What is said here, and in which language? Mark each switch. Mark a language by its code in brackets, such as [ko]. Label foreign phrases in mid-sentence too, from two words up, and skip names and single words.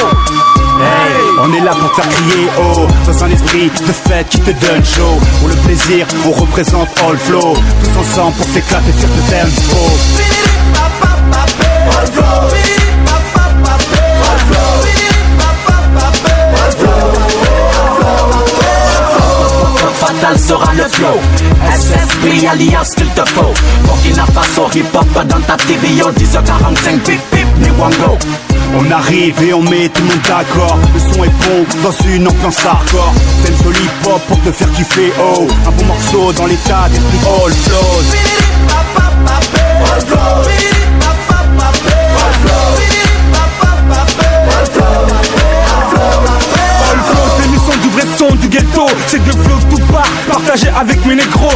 [fr] Hey, on est là pour te faire crier oh, dans un esprit de fête qui te donne chaud. Pour le plaisir, on représente All Flow, tous ensemble pour s'éclater sur ce tempo. All Flow. Fatal sera le flow. SSB alliance qu'il te faut. Burkina Faso [en] hip hop [fr] dans ta TV au 10h45 pip pip ni wango. On arrive et on met tout le monde d'accord. Le son est bon dans une ambiance hardcore. T'aimes ce [en] hip hop [fr] pour te faire kiffer oh. Un bon morceau dans l'état d'esprit All Flows. All Flows. Du vrai son du ghetto, c'est de flow tout part, partagé avec mes négros.